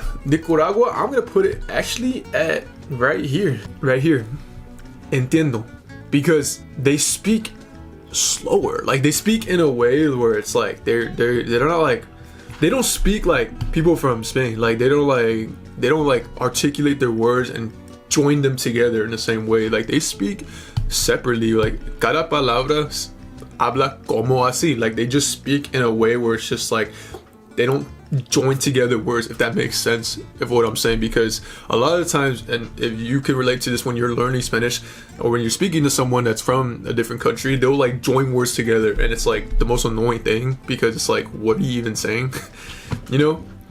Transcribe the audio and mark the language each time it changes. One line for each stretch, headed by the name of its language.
English: Nicaragua, I'm gonna put it actually at right here, entiendo, because they speak slower. Like, they speak in a way where it's like they're not like, they don't speak like people from Spain. Like, they don't like articulate their words and join them together in the same way. Like, they speak separately.
Spanish: Like, cada palabra habla como así.
English: Like, they just speak in a way where it's just like, they don't join together words, if that makes sense, of what I'm saying. Because a lot of the times, and if you can relate to this when you're learning Spanish, or when you're speaking to someone that's from a different country, they'll like join words together, and it's like the most annoying thing, because it's like, what are you even saying? You know?